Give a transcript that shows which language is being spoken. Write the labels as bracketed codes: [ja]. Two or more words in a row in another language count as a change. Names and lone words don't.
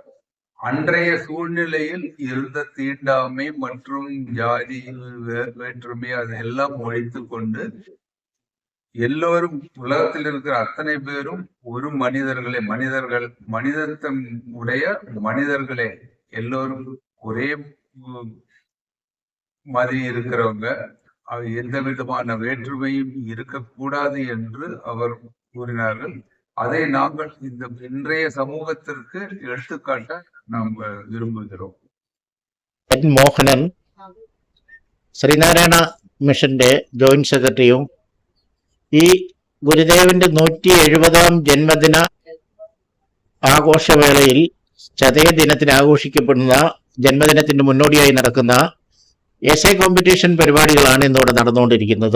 [ta] அன்றைய சூழ்நிலையில் இருந்த தீண்டாமை மற்றும் ஜாதி வேற்றுமை அதையெல்லாம் ஒழித்து கொண்டு எல்லோரும் உலகத்தில் இருக்கிற அத்தனை பேரும் ஒரு மனிதத்தம் உடைய மனிதர்களே, எல்லோரும் ஒரே மாதிரி இருக்கிறவங்க, எந்த விதமான வேற்றுமையும் இருக்கக்கூடாது என்று அவர் கூறினார்கள். அதை நாங்கள் இந்த இன்றைய சமூகத்திற்கு எடுத்துக்காட்ட நாம் விரும்புகிறோம். [ml] മോഹനൻ ശ്രീനാരായണ മിഷന്റെ ജോയിന്റ് സെക്രട്ടറിയും ഈ ഗുരുദേവന്റെ 170ാം ജന്മദിന ആഘോഷവേളയിൽ ചതയ ദിനത്തിന് ആഘോഷിക്കപ്പെടുന്ന ജന്മദിനത്തിന് മുന്നോടിയായി നടക്കുന്ന എസ്എ കോമ്പറ്റീഷൻ പരിപാടികളാണ് ഇന്നിവിടെ നടന്നുകൊണ്ടിരിക്കുന്നത്.